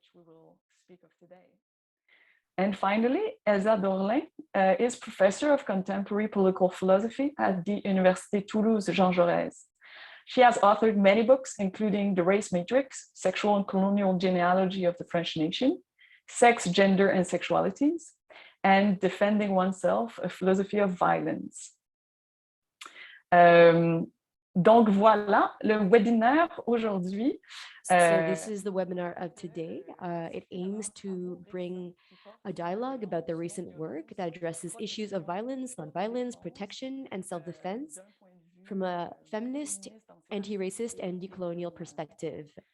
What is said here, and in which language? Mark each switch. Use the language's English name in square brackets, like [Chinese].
[English] Of which we will speak of today. And finally, Elsa Dorlin is professor of contemporary political philosophy at the Université Toulouse-Jean Jaurès. She has authored many books, including The Race Matrix, Sexual and Colonial Genealogy of the French Nation, Sex, Gender, and Sexualities, and Defending Oneself, A Philosophy of Violence. [French] Donc voilà, le webinaire aujourd'hui. [English] So this is the webinar of today. It aims to bring a dialogue about the recent work that addresses issues of violence, nonviolence, protection, and self-defense from a feminist, anti-racist, and decolonial perspective.